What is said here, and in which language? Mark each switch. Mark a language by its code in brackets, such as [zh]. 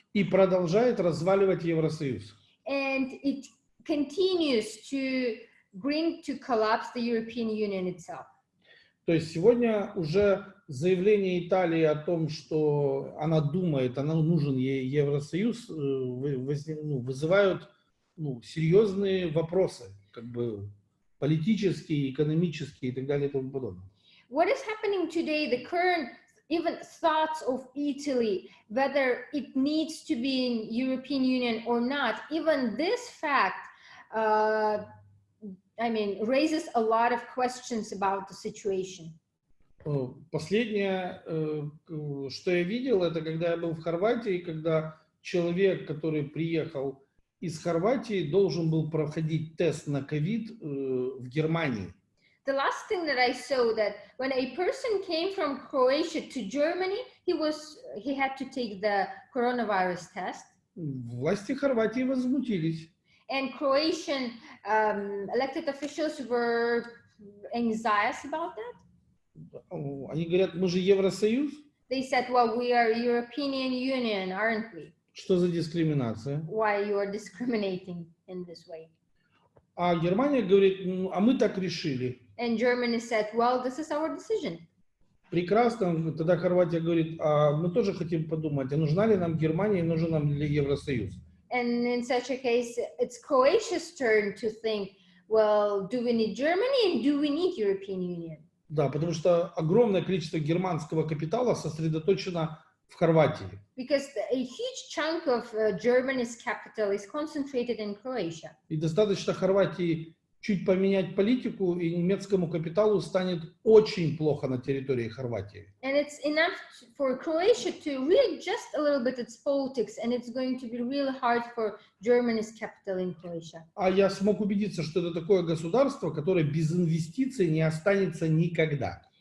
[ru] И продолжает разваливать Евросоюз. [en] And it continues to bring to collapse the European Union itself. [ru] То есть сегодня уже заявление Италии о том, что она думает, она нужен ей Евросоюз, вызывают серьезные вопросы, как бы политические, экономические и так далее и тому подобное. [en] What is happening today, the current even thoughts of Italy, whether it needs to be in European Union or not, even this fact, raises a lot of questions about the situation. [ru] Последнее, что я видел, это когда я был в Хорватии, когда человек, который приехал из Хорватии, должен был проходить тест на ковид в Германии. [en] The last thing that I saw that when a person came from Croatia to Germany, he had to take the coronavirus test. [ru] Власти Хорватии возмутились. [en] And Croatian elected officials were anxious about that. [ru] Они говорят, мы же Евросоюз. [en] They said, well, we are European Union, aren't we? [ru] Что за дискриминация? [en] Why you are discriminating in this way? [ru] А Германия говорит, а мы так решили. [en] And Germany said, well, this is our decision. [ru] Прекрасно. Тогда Хорватия говорит, а мы тоже хотим подумать, а нужна ли нам Германия и нужен нам ли Евросоюз? [en] And in such a case, it's Croatia's turn to think, well, do we need Germany and do we need European Union? [ru] Да, потому что огромное количество германского капитала сосредоточено в Хорватии. [en] Because a huge chunk of Germany's capital is concentrated in Croatia. [ru] И достаточно Хорватии чуть поменять политику, и немецкому капиталу станет очень плохо на территории Хорватии. [en] And it's enough for Croatia to readjust a little bit its politics, and it's going to be really hard for Germany's capital in Croatia. [ru] А я смог убедиться, что это такое государство, которое без инвестиций не останется никогда.